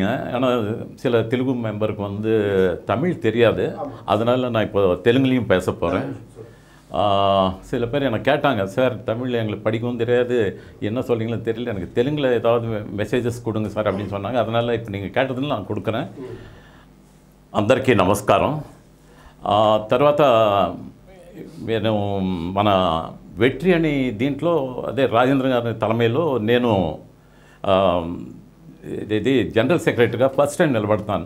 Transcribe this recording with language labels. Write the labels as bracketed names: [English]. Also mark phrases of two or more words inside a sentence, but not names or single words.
[Tamil] ஆனால் சில தெலுங்கு மெம்பருக்கு வந்து தமிழ் தெரியாது, அதனால் நான் இப்போ தெலுங்குலேயும் பேச போகிறேன். சில பேர் என்னை கேட்டாங்க, சார் தமிழில் எங்களுக்கு படிக்கவும் தெரியாது, என்ன சொல்கிறீங்களோ தெரியல, எனக்கு தெலுங்கில் ஏதாவது மெசேஜஸ் கொடுங்க சார் அப்படின்னு சொன்னாங்க. அதனால் இப்போ நீங்கள் கேட்டதில் நான் கொடுக்குறேன். [Telugu] అందరికీ నమస్కారం. తర్వాత నేను మన వెట్రి అని దీంట్లో అదే రాజేంద్ర గారి తలమేలో నేను ఇది [English] general secretary first time [Telugu] నిలబడతాను.